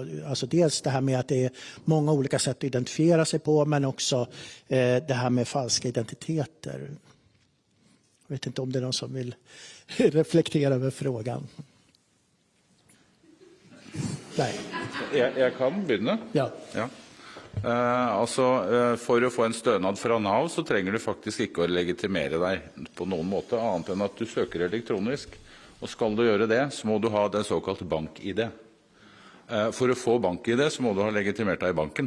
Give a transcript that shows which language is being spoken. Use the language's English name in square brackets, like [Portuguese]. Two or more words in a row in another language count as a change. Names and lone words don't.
[Swedish] Alltså dels det här med att det är många olika sätt att identifiera sig på men också det här med falska identiteter. Jag vet inte om det är någon som vill reflektera över frågan. Nej. [Norwegian] Jeg kan begynne. Ja. Ja. For å få en stønad fra NAV så trenger du faktisk ikke å legitimere deg på noen måte, annet enn at du søker elektronisk. Og skal du gjøre det, så må du ha den såkalte bank-ID. For å få bank-ID så må du ha legitimert deg i banken.